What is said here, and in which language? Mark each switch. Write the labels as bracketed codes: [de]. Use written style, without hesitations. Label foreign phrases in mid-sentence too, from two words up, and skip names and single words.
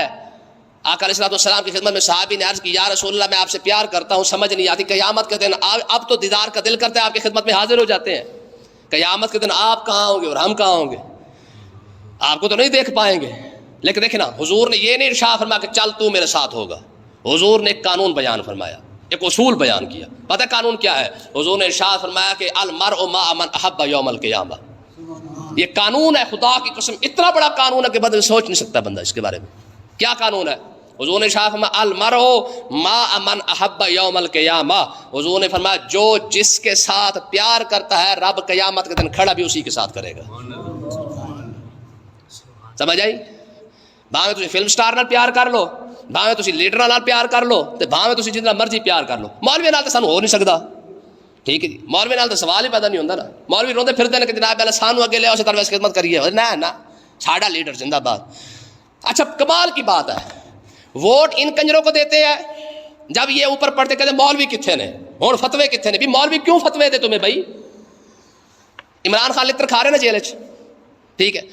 [ur] آقا علیہ السلام کی خدمت میں صحابی نے عرض کی، یا رسول اللہ میں آپ سے پیار کرتا ہوں، سمجھ نہیں آتی قیامت کے دن اب تو دیدار کا دل کرتے ہیں، آپ کی خدمت میں حاضر ہو جاتے ہیں، قیامت کے دن آپ کہاں ہوں گے اور ہم کہاں ہوں گے؟ آپ کو تو نہیں دیکھ پائیں گے. لیکن دیکھیں نا، حضور نے یہ نہیں ارشاد فرمایا کہ چل تو میرے ساتھ ہوگا. حضور نے ایک قانون بیان فرمایا، ایک اصول بیان کیا. پتہ قانون کیا ہے؟ حضور نے ارشاد فرمایا کہ [ar] المرء مع من احب یوم القیامہ. [ur] یہ قانون ہے، خدا کی قسم اتنا بڑا قانون ہے کہ بندہ سوچ نہیں سکتا بندہ اس کے بارے میں. کیا قانون ہے؟ حضور نے ارشاد فرمایا [ar] المرء مع من احب یوم القیامہ. [ur] حضور نے فرمایا جو جس کے ساتھ پیار کرتا ہے رب قیامت کے دن کھڑا بھی اسی کے ساتھ کرے گا. [pa] سمجھ آئی؟ بھاویں تسی فلم سٹار نال پیار کر لو، بھاویں تسی لیڈراں نال پیار کر لو، تے بھاویں تسی جتنا مرضی پیار کر لو. مولوی نال تے سانو ہو نہیں سکدا، ٹھیک ہے جی. مولوی نال تے سوال ہی پیدا نہیں ہوندا نا. مولوی روندے پھردے نے کہ جناب پہلے سانو اگے لے آؤ، اسے ویسے خدمت کریے. نہ نہ، ساڈا لیڈر زندہ باد. [ur] اچھا کمال کی بات ہے، ووٹ ان کنجروں کو دیتے ہیں. جب یہ اوپر پڑھتے کہتے مولوی کتنے نے، ہن فتوے کتنے نے؟ بھی مولوی کیوں فتوے دے تمہیں بھائی؟ عمران خان لتر کھا رہے نا جیل چ، ٹھیک ہے.